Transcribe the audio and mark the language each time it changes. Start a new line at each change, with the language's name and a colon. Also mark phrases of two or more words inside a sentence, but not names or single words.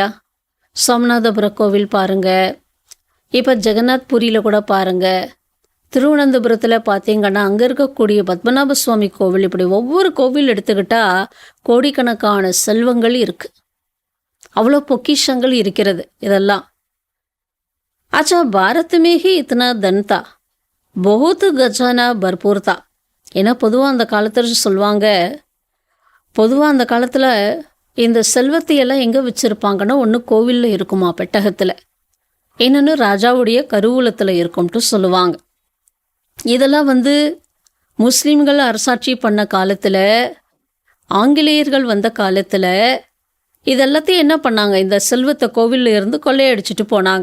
Tamil: சோமநாதபுர கோவில் பாருங்கள், இப்போ ஜெகநாத் புரியில் கூட பாருங்கள், திருவனந்தபுரத்தில் பார்த்தீங்கன்னா அங்கே இருக்கக்கூடிய பத்மநாப சுவாமி கோவில், இப்படி ஒவ்வொரு கோவில் எடுத்துக்கிட்டால் கோடிக்கணக்கான செல்வங்கள் இருக்குது, அவ்வளோ பொக்கிஷங்கள் இருக்கிறது இதெல்லாம்.
Hindi: अच्छा भारत में ही इतना धन था, बहुत खजाना भरपूर था.
Tamil: ஏன்னா பொதுவாக அந்த காலத்தில் சொல்லுவாங்க, பொதுவாக அந்த காலத்தில் இந்த செல்வத்தையெல்லாம் எங்கே வச்சுருப்பாங்கன்னா ஒன்று கோவிலில் இருக்குமா பெட்டகத்தில், இன்னொன்று ராஜாவுடைய கருவூலத்தில் இருக்கும்ட்டு சொல்லுவாங்க. இதெல்லாம் வந்து முஸ்லீம்கள் அரசாட்சி பண்ண காலத்தில், ஆங்கிலேயர்கள் வந்த காலத்தில் இதெல்லாத்தையும் என்ன பண்ணாங்க, இந்த செல்வத்தை கோவிலில் இருந்து கொள்ளையடிச்சிட்டு போனாங்க.